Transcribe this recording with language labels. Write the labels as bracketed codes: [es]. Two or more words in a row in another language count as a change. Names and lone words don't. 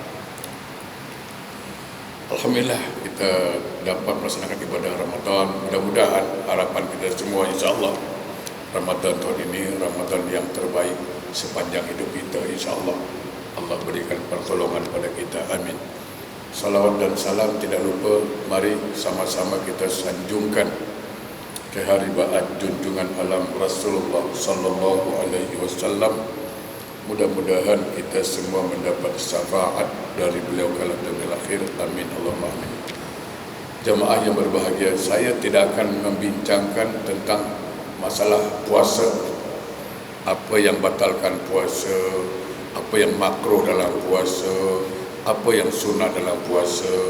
[ms] Alhamdulillah kita dapat melaksanakan ibadah Ramadan. Mudah-mudahan harapan kita semua, insyaAllah Ramadan tahun ini Ramadan yang terbaik sepanjang hidup kita, insyaAllah. Allah berikan pertolongan pada kita, amin. Salawat dan salam tidak lupa, mari sama-sama kita sanjungkan keharibat junjungan alam Rasulullah [ar] صلى الله عليه وسلم. [ms] Mudah-mudahan kita semua mendapat syafaat dari beliau kala dan akhir, [ar] آمين اللهم آمين. [ms] Jemaah yang berbahagia, saya tidak akan membincangkan tentang masalah puasa, apa yang batalkan puasa, apa yang makruh dalam puasa, apa yang sunnah dalam puasa.